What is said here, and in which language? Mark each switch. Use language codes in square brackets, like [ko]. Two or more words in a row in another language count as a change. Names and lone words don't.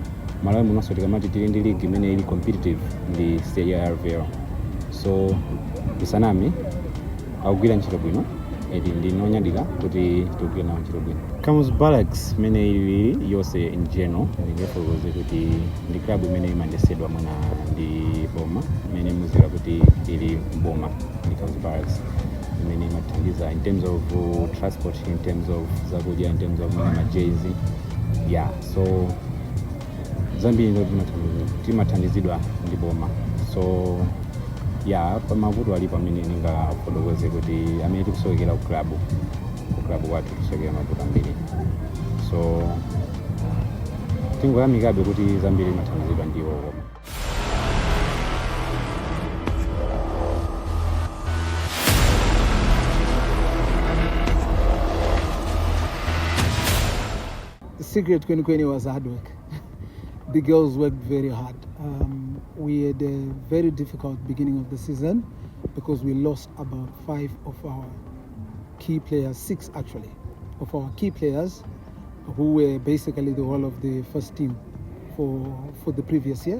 [ny] Malawi munonso tikamati tili ndi league imene ili competitive ndi CRVL, so isanami akugwira ntchito bwino edi ndinonyadira kuti tikugwira nawo ntchito bwino. Kamuzu Barracks imene ili yonse [en] in general [ny] ndingefotokoze kuti ndi club imene imandesedwa mwina ndi boma, imene muzira kuti ili boma ndi Kamuzu Barracks imene imathandiza [en] in terms of transport, in terms of [ny] zakudya, [en] in terms of [ny] majezi, yeah. So zambiri ndo timathandizidwa ndi boma, so yeah, pamavuto alipo amene ningafotokoze kuti amene tikusowekera ku club wathu kusowekera mavuto ambiri, so tingoyamikabe kuti zambiri mathandizidwa ndiwo. [en] The secret kwenikweni was hard work. The girls worked very hard. We had a very difficult beginning of the season because we lost about 5 of our key players, 6 actually, of our key players who were basically the whole of the first team for the previous year.